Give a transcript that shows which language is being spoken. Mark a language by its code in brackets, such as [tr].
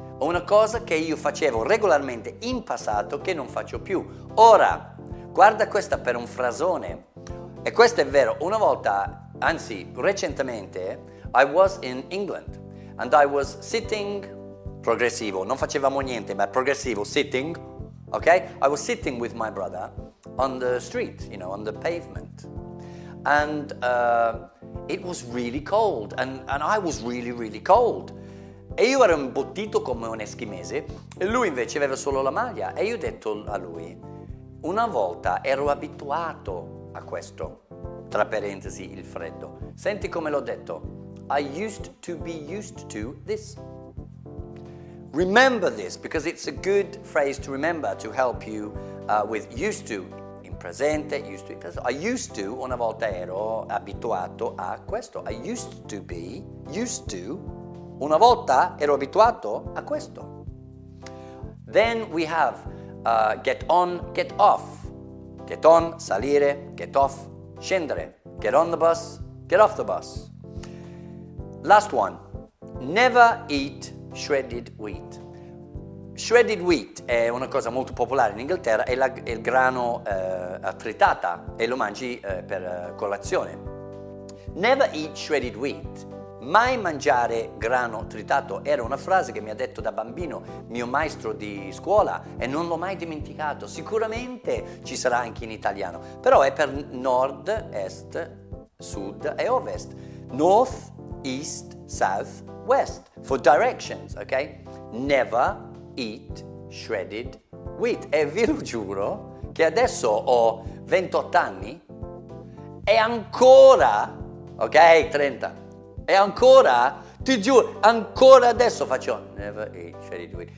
[it] Una cosa che io facevo regolarmente in passato che non faccio più. Ora, guarda questa per un frasone. E questo è vero. Una volta, anzi recentemente, [en] I was in England and I was sitting, [it] progressivo, non facevamo niente, ma progressivo, sitting, okay? [en] I was sitting with my brother on the street, you know, on the pavement. And it was really cold and I was really, really cold. [it] E io ero imbottito come un eschimese e lui invece aveva solo la maglia. E io ho detto a lui, una volta ero abituato a questo, tra parentesi il freddo. Senti come l'ho detto. [en] I used to be used to this. Remember this because it's a good phrase to remember to help you with used to in presente, used to in presente. I used to, [it] una volta ero abituato a questo. [en] I used to be used to, [it] una volta ero abituato a questo. [en] Then we have get on, get off. Get on, [it] salire, [en] get off, [it] scendere. [en] Get on the bus, get off the bus. Last one, never eat shredded wheat. [it] Shredded wheat è una cosa molto popolare in Inghilterra, è il grano tritata e lo mangi per colazione. [en] Never eat shredded wheat. [it] Mai mangiare grano tritato era una frase che mi ha detto da bambino mio maestro di scuola e non l'ho mai dimenticato. Sicuramente ci sarà anche in italiano, però è per nord, est, sud e ovest. [en] North, east, south, west. For directions, ok? Never eat shredded wheat. [it] E vi lo giuro che adesso ho 28 anni e ancora, ok, 30. E ancora, ti giuro, ancora adesso faccio [en] never eat shredded wheat.